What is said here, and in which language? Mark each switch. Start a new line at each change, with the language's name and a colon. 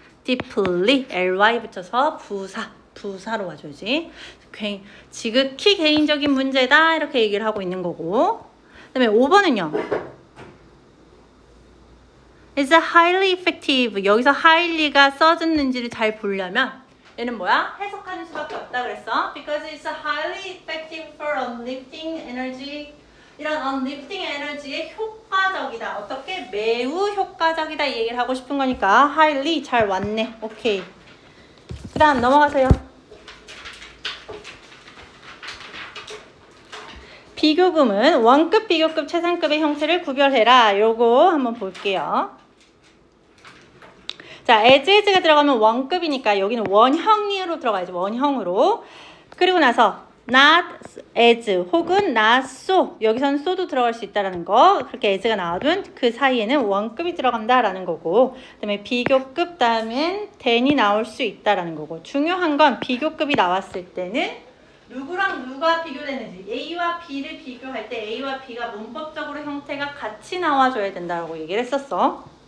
Korean: deeply ly 붙여서 부사로 와줘야지. 지극히 개인적인 문제다 이렇게 얘기를 하고 있는 거고. 그 다음에 5번은요.
English: It's highly effective.
Korean: 여기서 highly가 써졌는지를 잘 보려면 얘는 뭐야? 해석하는 수밖에 없다 그랬어.
English: Because it's highly effective for uplifting energy.
Korean: 이런 uplifting energy에 효과적이다. 어떻게? 매우 효과적이다 이 얘기를 하고 싶은 거니까 highly 잘 왔네. 오케이. 그 다음 넘어가세요. 비교금은 원급, 비교급, 최상급의 형태를 구별해라. 요거 한번 볼게요. 자, as가 들어가면 원급이니까 여기는 원형으로 들어가야지. 원형으로. 그리고 나서 not as 혹은 not so. 여기서는 so도 들어갈 수 있다라는 거. 그렇게 as가 나와도 그 사이에는 원급이 들어간다라는 거고. 그다음에 비교급 다음엔 than이 나올 수 있다라는 거고. 중요한 건 비교급이 나왔을 때는 누구랑 누가 비교되는지 A와 B를 비교할 때 A와 B가 문법적으로 형태가 같이 나와줘야 된다고 얘기를 했었어.